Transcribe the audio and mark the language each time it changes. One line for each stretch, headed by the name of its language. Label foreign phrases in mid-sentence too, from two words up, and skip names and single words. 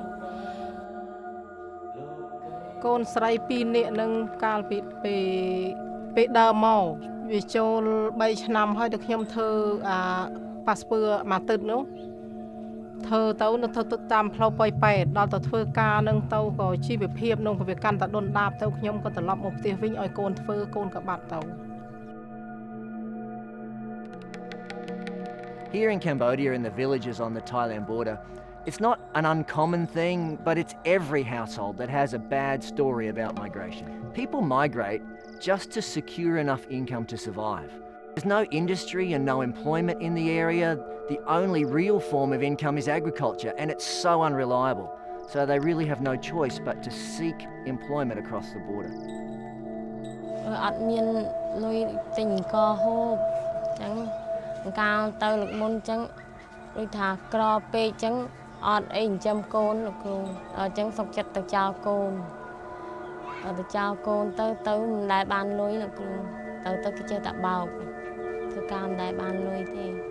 Khmer: កូនស្រី2នាក់នឹងកាលពីពេលដើរមកវាចូល3ឆ្នាំហើយតែខ្ញុំធ្វើប៉ាសពើមួយទឹកនោះធ្វើទៅនៅធ្វើតាមផ្លូវប៉ោយប៉ែតដល់ទៅធ្វើការនឹងទៅក៏ជីវភាពនឹងវាកាន់តែដុនដាបទៅខ្ញុំក៏ត្រឡប់មកផ្ទះវិញឲ្យកូនធ្វើកូនក៏បាត់ទៅ
English: Here in Cambodia, in the villages on the Thailand border, it's not an uncommon thing, but it's every household that has a bad story about migration. People migrate just to secure enough income to survive. There's no industry and no employment in the area. The only real form of income is agriculture, and it's so unreliable. So they really have no choice but to seek employment across the border.
Khmer: អត់មានលុយទិញកហូបអញ្ចឹងកាលទៅលោកមុនអញ្ចឹងដូចថាក្រពេកអញ្ចឹងអត់អីចិញ្ចឹមកូនលោកគ្រូអញ្ចឹងសុខចិត្តទៅចោលកូនទៅចោលកូនទៅមិនដែលបានលុយលោកគ្រូទៅគេចេះតែបោកធ្វើការមិនដែលបានលុយទេ